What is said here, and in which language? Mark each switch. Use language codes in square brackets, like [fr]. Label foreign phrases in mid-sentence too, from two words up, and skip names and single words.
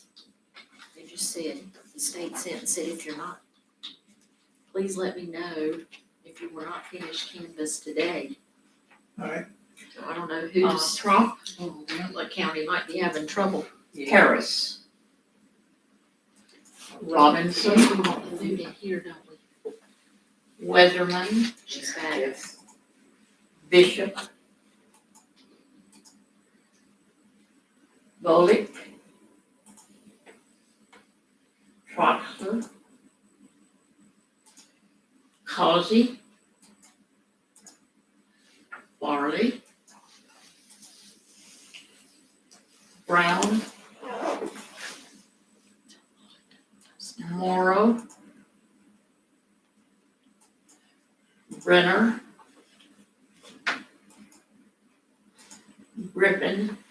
[en] They just said, the state sent and said, if you're not, please let me know if you were not finished canvas today. All right. So I don't know who's, Trump, what county might be having trouble. Harris. Robinson, We want the food in here, don't we? Weatherman, She's back. Bishop. Bolick. Troxler. Causey. Farley. Brown. Morrow. Brenner. Griffin.